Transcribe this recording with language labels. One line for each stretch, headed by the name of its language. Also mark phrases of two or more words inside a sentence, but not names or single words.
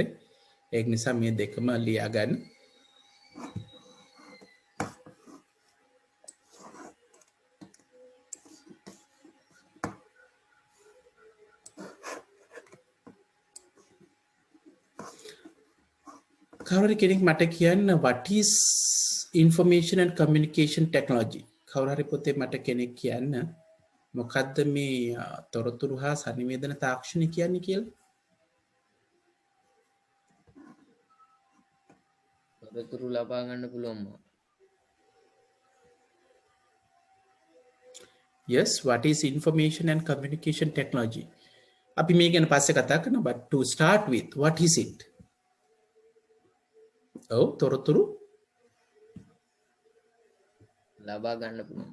Sinhala: ඒක නිසා මේ දෙකම ලියා ගන්න. කවුරු කෙනෙක් මට කියන්න
English: what is information and communication technology?
Sinhala: කවුරු හරි පොතේ මට කෙනෙක් කියන්න මොකද්ද මේ තොරතුරු හා sannivedana තාක්ෂණය කියන්නේ කියලා? තොරතුරු ලබා ගන්න පුළුවන්.
English: Yes, what is information and communication technology?
Sinhala: අපි මේ ගැන පස්සේ කතා කරනවා,
English: but to start with, what is it?
Sinhala: ඔව්, තොරතුරු ලබා ගන්න පුළුවන්.